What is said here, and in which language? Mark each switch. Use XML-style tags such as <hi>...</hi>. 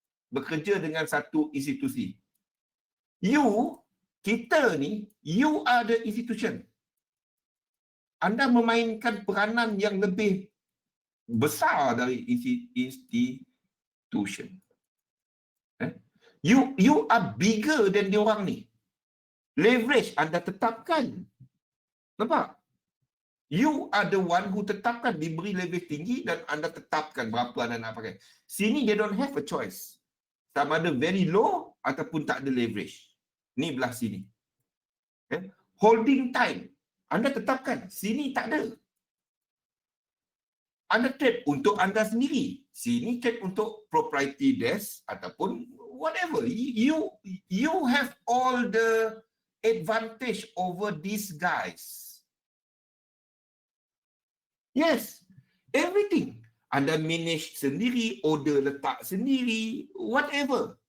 <ms>Bekerja dengan satu institusi. Kita ni,</ms> <en>you are the institution.</en> <ms>Anda memainkan peranan yang lebih besar dari institution.</ms> <en>You are bigger than</en> <ms>diorang ni. Leverage anda tetapkan. Nampak?</ms> <en>You are the one who</en> <ms>tetapkan, diberi leverage tinggi dan anda tetapkan berapa anda nak pakai. Sini</ms> <en>they don't have a choice.</en> <ms>Sama ada</ms> <en>very low</en> <ms>ataupun tak ada leverage. Ni belah sini. Holding time. Anda tetapkan. Sini tak ada. Anda trade untuk anda sendiri. Sini trade untuk proprietary desk ataupun whatever.</ms> <en>You have all the advantage over these guys. Yes, everything.</en> <ms>Anda manage sendiri, order letak sendiri, whatever.</ms>